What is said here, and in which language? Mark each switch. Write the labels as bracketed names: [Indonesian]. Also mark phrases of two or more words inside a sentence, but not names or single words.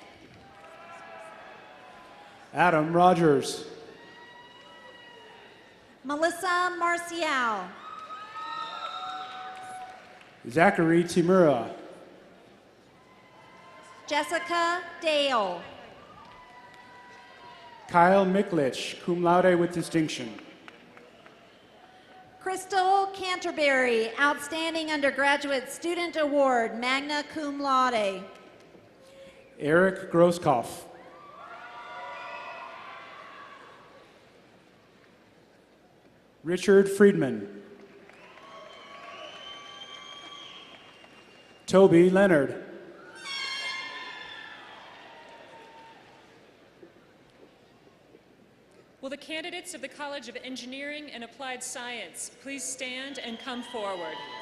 [English] Adam Rogers. Melissa Marcial. Zachary Timura. Jessica Dale. Kyle Miklich, [Latin] cum laude [English] with distinction. Crystal Canterbury, Outstanding Undergraduate Student Award, [Latin] magna cum laude. [English] Eric Grosskopf. Richard Friedman. Toby Leonard. Will the candidates of the College of Engineering and Applied Science please stand and come forward?